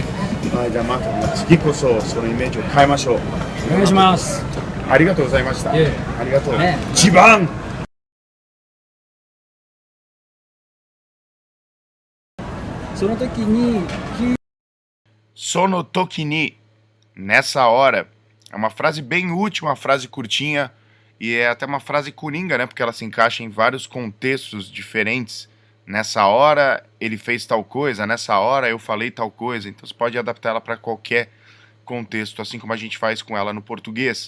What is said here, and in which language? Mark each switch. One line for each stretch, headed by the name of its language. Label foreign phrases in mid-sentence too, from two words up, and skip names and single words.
Japanese: じゃあまた次こそそのイメージを変えましょう。お願いします。ありがとうございました。ありがとう。ジバン。その時に,
Portuguese: nessa hora, é uma frase bem útil, uma frase curtinha, e é até uma frase coringa, né? Porque ela se encaixa em vários contextos diferentes. Nessa hora ele fez tal coisa, nessa hora eu falei tal coisa. Então você pode adaptar ela para qualquer contexto, assim como a gente faz com ela no português.